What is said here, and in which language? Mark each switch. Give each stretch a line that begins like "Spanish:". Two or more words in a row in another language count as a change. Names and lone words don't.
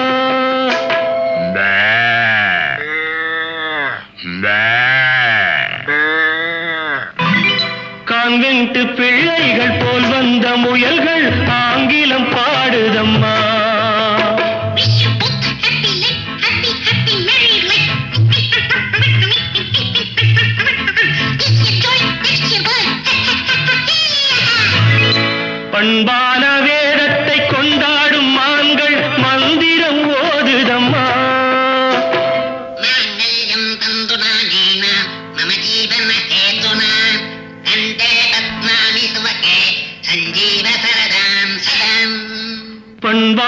Tamil: கான்வென்ட் பிள்ளைகள் போல் வந்த முயல்கள் ஆங்கிலம் பாடுதம்மா.
English: Wish you both happy life, happy, happy married life. This your joy, next your birth.
Tamil: பண்பான வேதத்தை கொண்டாடும் மான்கள் மந்திரம் ஓதுதம்மா.
Sanskrit: माङ्गल्यं तन्तुनानेन मम जीवनहेतुना कण्ठे पद्मानि सुभगे सञ्जीव सरदां सदाम्.